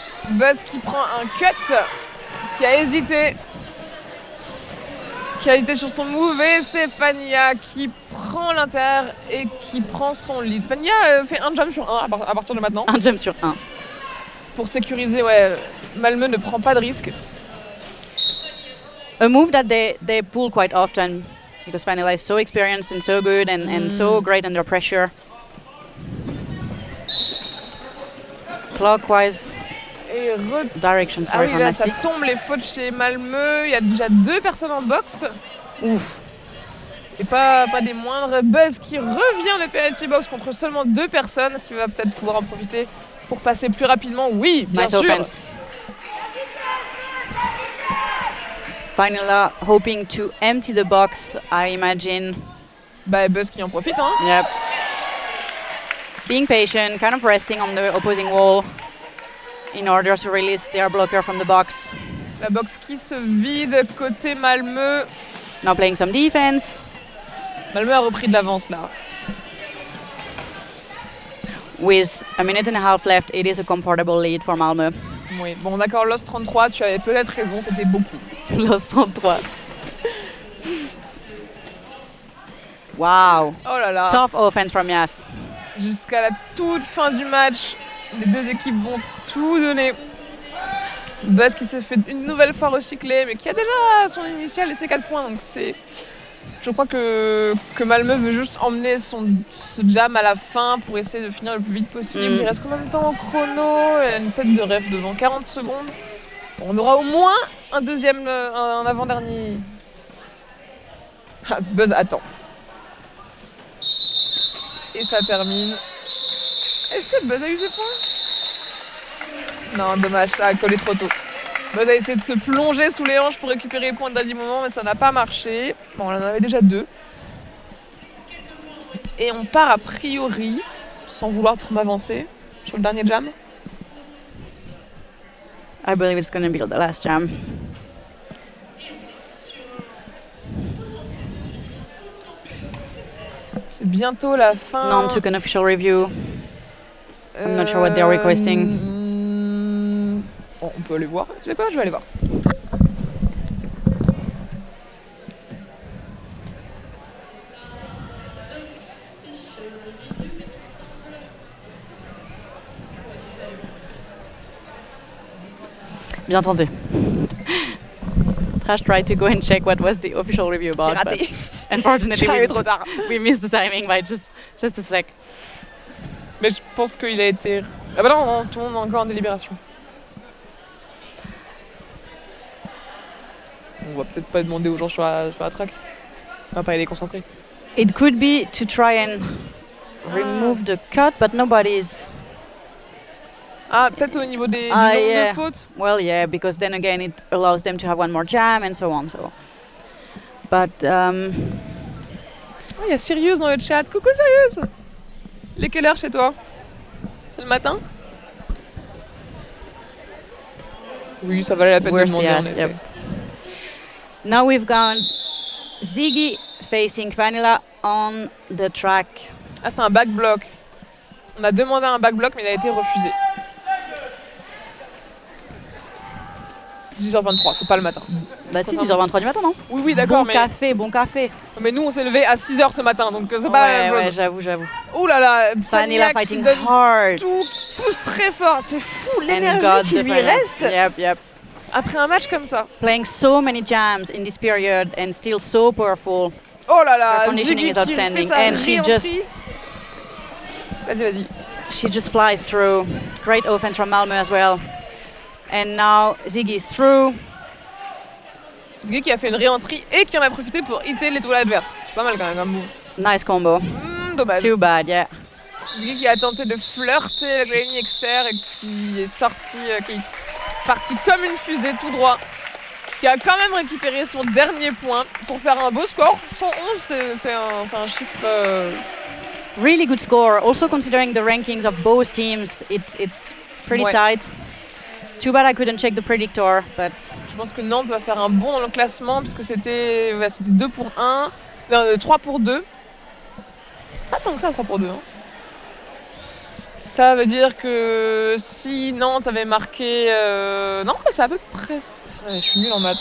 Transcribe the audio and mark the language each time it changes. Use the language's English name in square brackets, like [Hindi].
[French] Buzz qui prend un cut, qui a hésité sur son move, et c'est Fania qui prend l'inter et qui prend son lead. Fania fait un jump sur 1 à partir de maintenant. Un jump sur 1. Pour sécuriser, ouais, Malmö ne prend pas de risque. [English] A move that they pull quite often because Vanilla is so experienced and so good and so great under pressure. Clockwise direction, sorry, [French] ah oui, là, ça tombe les fautes chez Malmö. Il y a déjà 2 personnes en boxe. Ouf. Et pas des moindres. Buzz qui revient le penalty box contre seulement 2 personnes, qui va peut-être pouvoir en profiter pour passer plus rapidement. Oui, bien sûr. [English] Offense. Finally, hoping to empty the box, I imagine. [French] Buzz qui en profite, hein. [English] Yep. Being patient, kind of resting on the opposing wall in order to release their blocker from the box. [French] La box qui se vide côté Malmö. [English] Now playing some defense. [French] Malmö a repris de l'avance là. [English] With a minute and a half left, it is a comfortable lead for Malmö. [French] Oui, bon d'accord, Lost 33, tu avais peut-être raison, c'était beaucoup. Lost 33. [English] Wow. [French] Oh là là. [English] Tough offense from Yas. [French] Jusqu'à la toute fin du match, les 2 équipes vont tout donner. Buzz qui se fait une nouvelle fois recycler, mais qui a déjà son initial et ses 4 points. Donc je crois que Malmö veut juste emmener ce jam à la fin pour essayer de finir le plus vite possible. Il reste combien de temps au chrono? Il y a une tête de rêve devant 40 secondes. Bon, on aura au moins un avant-dernier. Ah, Buzz attend. Et ça termine. Est-ce que Buzz a eu ses points? Non, dommage, ça a collé trop tôt. Buzz a essayé de se plonger sous les hanches pour récupérer les points de dernier moment, mais ça n'a pas marché. Bon, on en avait déjà 2. Et on part a priori, sans vouloir trop m'avancer, sur le dernier jam. [English] I believe it's going to be the last jam. [French] C'est bientôt la fin. [English] None took an official review. I'm not sure what they're requesting. [French] Bon, on peut aller voir. Tu sais quoi, je vais aller voir. Bien tenté. [English] Trash tried to go and check what was the official review about. [French] J'ai raté. [English] Unfortunately, [French] trop tard. [English] We missed the timing by just a sec. [French] Mais je pense qu'il a été... Ah bah non, tout le monde est encore en délibération. On va peut-être pas demander aux gens sur la track. On va pas aller concentrer. [English] It could be to try and remove the cut, but nobody's... [French] Ah, peut-être au niveau du nombre de fautes. [English] Well, yeah, because then again it allows them to have one more jam and so on. So, but [French] il y a Sirius dans le chat. Coucou Sirius. Il est quelle heure chez toi? C'est le matin? Oui, ça valait la peine de demander en effet. [English] Yep. Now we've got Ziggy facing Vanilla on the track. [French] Ah, c'est un back block. On a demandé un back block, mais il a été refusé. 10h23, c'est pas le matin. Bah si, 10h23 du matin, non? Oui, oui, d'accord, Bon café. Mais nous, on s'est levé à 6h ce matin, donc c'est pas la même chose. Ouais, j'avoue. Ouh là là, [English] Vanilla fighting hard. [French] Tout pousse très fort, c'est fou l'énergie qui lui reste. [English] Yep. [French] Après un match comme ça. [English] Playing so many jams in this period and still so powerful. [French] Oh là là, [English] her conditioning is outstanding, and she just... [French] Vas-y. [English] She just flies through. Great offense from Malmö as well. And now Ziggy is through. [French] Ziggy qui a fait une réentrée et qui en a profité pour hitter l'étoile adverse. C'est pas mal quand même comme move. [English] Nice combo. [French] Dommage. [English] Too bad, yeah. [French] Ziggy qui a tenté de flirter avec la ligne externe et qui est sorti, qui est parti comme une fusée tout droit. Qui a quand même récupéré son dernier point pour faire un beau score. 111, c'est un chiffre... [English] Really good score. Also considering the rankings of both teams, it's pretty tight. Too bad I couldn't check the predictor, but... [French] Je pense que Nantes va faire un bond dans le classement puisque c'était 2 pour 1, 3 pour 2. C'est pas tant que ça, 3 pour 2. Hein. Ça veut dire que si Nantes avait marqué... Non, mais c'est à peu près... Ouais, je suis nulle en maths.